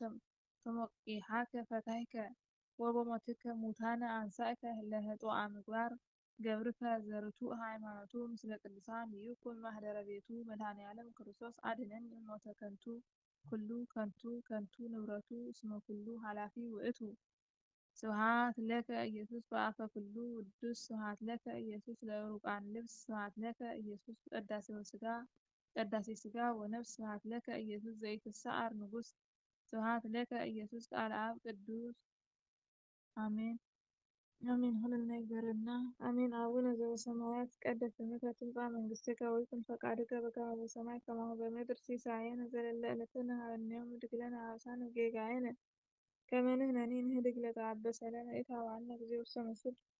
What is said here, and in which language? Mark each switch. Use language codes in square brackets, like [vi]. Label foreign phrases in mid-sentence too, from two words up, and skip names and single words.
[gez] ተሞቂሃከ ፈታሕከ ወበሞትከ ሙታነ አንሣእከ ለህጡአ ምግባር ገብርከ ዘርቱዕ ሃይማኖቱ ምስለ ቅዱሳን ይኩን ማኅደረ ቤቱ መድኃኔዓለም ክርስቶስ አድኅነኒ እሞተ ከንቱ ኩሉ ከንቱ ንብረቱ እስመ ኩሉ ኃላፊ ውእቱ ስብሐት ለከ ኢየሱስ በአፈ ኩሉ ውዱስ ስብሐት ለከ ኢየሱስ ለዕሩቃን ልብስ ስብሐት ለከ ኢየሱስ ቀዳሴ ሥጋ ወነፍስ ስብሐት ለከ ኢየሱስ ዘኢትሰዓር ንጉሥ ስብሐት ለከ ኢየሱስ ቃለ አብ ቅዱስ አሜን አሜን። [am] ሁሉን ይግበረልና [gez] አሜን። አቡነ ዘበሰማያት ይትቀደስ ስምከ ትምጻእ መንግሥትከ ወይኩን ፈቃድከ በከመ በሰማይ ከማሁ በምድር ሲሳየነ ዘለለ ዕለትነ ሀበነ ዮም ወኅድግ ለነ አበሳነ ወጌጋየነ ከመ ንሕነኒ ንኅድግ ለዘአበሰ ለነ ኢታብአነ እግዚኦ ውስተ መንሱት